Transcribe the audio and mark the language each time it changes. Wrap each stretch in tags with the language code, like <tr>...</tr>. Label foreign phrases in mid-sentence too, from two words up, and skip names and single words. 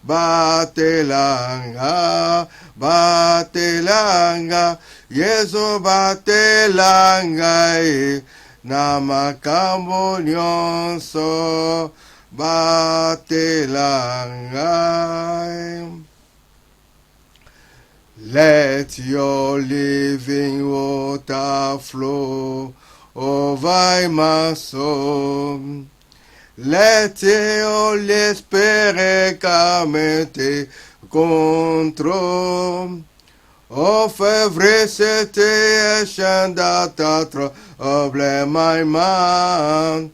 <ln>batelanga, batelanga, Yesu batelanga ye, na makambo nyonso, batelanga.</ln> <en>Let your living water flow over my soul. Let your Holy Spirit come and take control of every situation that troubles my mind.</en>